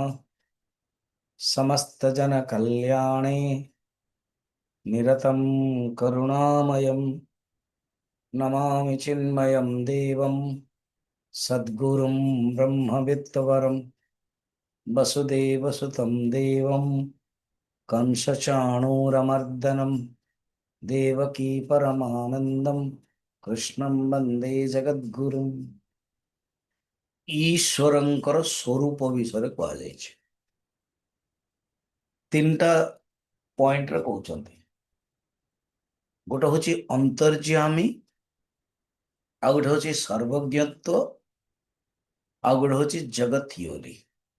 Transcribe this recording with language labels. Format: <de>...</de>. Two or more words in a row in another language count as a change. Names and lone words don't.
<sa>समस्त जन कल्याणे निरतं करुणामयं नमामि चिन्मयं देवं सद्गुरुं ब्रह्मविद्वरं वसुदेवसुतं देवं कंसचाणूरमर्दनं देवकी परमानन्दं कृष्णं वन्दे जगद्गुरुम्।</sa> <or>ଈଶ୍ୱରଙ୍କର ସ୍ୱରୂପ ବିଷୟ କୁହାଯାଇଛି। ତିନିଟା ପଏଣ୍ଟ ରେ କହୁଛନ୍ତି। ଗୋଟେ ହେଉଛି ଅନ୍ତର୍ଯ୍ୟାମୀ, ଆ ଗୋଟେ ହେଉଛି ସର୍ବଜ୍ଞତ୍ୱ, ଆ ଗୋଟେ ହେଉଛି ଜଗତ ଯୋନି।</or>